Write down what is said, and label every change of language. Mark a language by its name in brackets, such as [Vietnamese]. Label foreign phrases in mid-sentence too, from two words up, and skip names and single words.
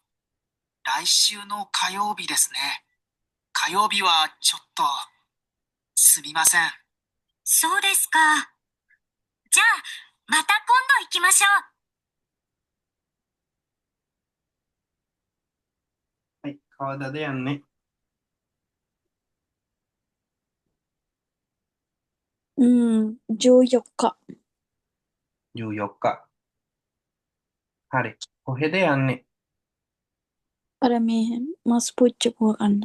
[Japanese] 来週の火曜日ですね。火曜日はちょっと、すみません。そうですか。じゃあ、また今度行きましょう。はい [Sinhala] 。කවදද යන්නේ? [Japanese] 14 日。 14日. [Sinhala] හරි. කොහෙද යන්නේ? අර මේ මස් පුච්චපුව කන්න.